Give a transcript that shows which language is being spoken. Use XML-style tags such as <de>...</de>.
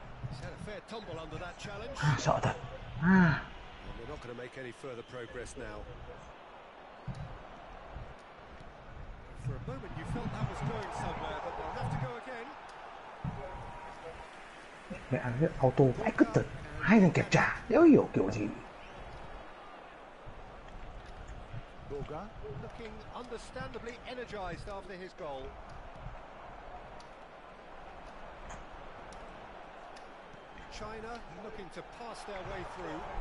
<en>He's had a fair tumble under that challenge.</en> <vi>Sợ thật.</vi> <en>And they're not going to make any further progress now. For a moment you felt that was going somewhere, but they'll have to go again.</en> <vi>Mẹ cái auto vãi cứt thật. Hai thằng kẹp trả, đéo hiểu kiểu gì.</vi> <en>Bulgar looking understandably energised after his goal. China looking to pass their way through.</en>